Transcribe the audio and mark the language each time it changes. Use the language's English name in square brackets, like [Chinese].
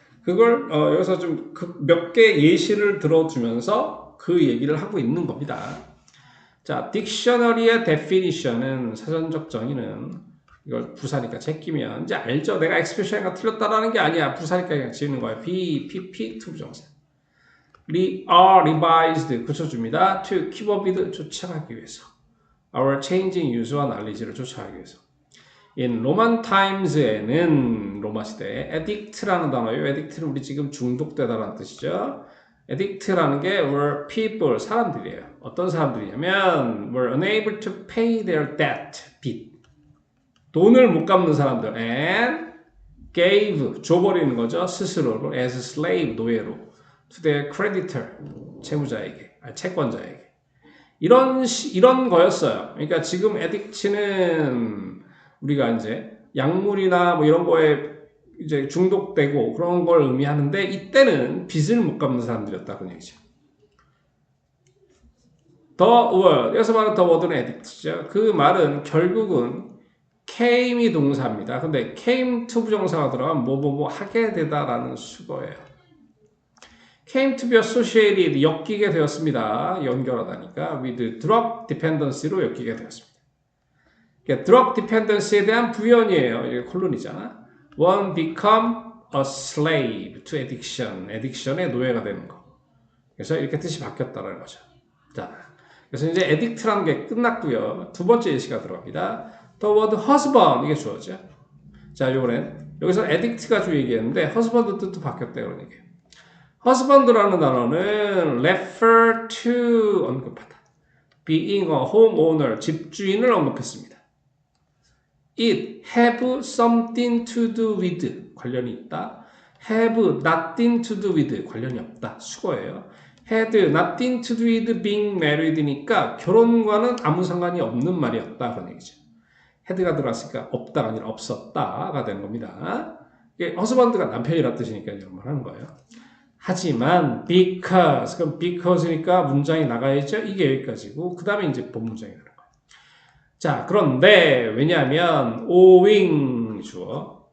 [Korean] 그걸 여기서 좀 몇 개 예시를 들어주면서 그 얘기를 하고 있는 겁니다. 자, 딕셔너리의 definition은 사전적 정의는 이걸 부사니까 제끼면 이제 알죠. 내가 expression가 틀렸다라는 게 아니야. 부사니까 그냥 지우는 거야. be, pp, to 부정사. revised 고쳐줍니다. [English] to keep up with [Korean] 쫓아가기 위해서. our changing use와 knowledge를 쫓아가기 위해서. in Roman times에는 로마 시대에 addict라는 단어예요. addict는 우리 지금 중독되다라는 뜻이죠. addict라는 게 were people 사람들이에요. 어떤 사람들이냐면 [English] were unable to pay their debt 빚. [Korean] 돈을 못 갚는 사람들 and gave 줘버리는 거죠. 스스로를 as slave 노예로 [English] to their creditor [Korean] 채무자에게 채권자에게 이런 거였어요. 그러니까 지금 addict는 우리가 이제 약물이나 뭐 이런 거에 이제 중독되고 그런 걸 의미하는데 이때는 빚을 못 갚는 사람들이었다 그런 얘기죠. The word 여기서 말하는 the word는 addict죠. 그 말은 결국은 came이 동사입니다. 근데 came to 부정사가 들어가면 뭐뭐뭐 하게 되다라는 수거예요. [English] came to be associated [Korean] 엮이게 되었습니다. 연결하다니까 with drug dependency로 엮이게 되었습니다. 그러니까 drug dependency에 대한 부연이에요. 이게 콜론이잖아. [English] One become a slave to addiction. [Korean] addiction의 노예가 되는 거. 그래서 이렇게 뜻이 바뀌었다는 거죠. 자, 그래서 이제 addict라는 게 끝났고요. 두 번째 예시가 들어갑니다. [English] The word husband [Korean] 이게 주어죠. 자, 요번엔 여기서 addict가 주 얘기했는데 husband 뜻도 바뀌었대요. 그런 얘기예요. husband라는 단어는 refer to 언급하다. [English] being a homeowner [Korean] 집주인을 언급했습니다. [English] It have something to do with [Korean] 관련이 있다. [English] have nothing to do with [Korean] 관련이 없다. 수거예요. [English] had nothing to do with being married니까 [Korean] 결혼과는 아무 상관이 없는 말이었다. 그런 얘기죠. had가 들어갔으니까 없다가 아니라 없었다가 되는 겁니다. 이게 husband가 남편이라 뜻이니까 이런 말 하는 거예요. 하지만 because 그럼 because니까 문장이 나가야죠. 이게 여기까지고 그 다음에 이제 본문장이 나가는 거예요. 자, 그런데 왜냐하면 owing 주어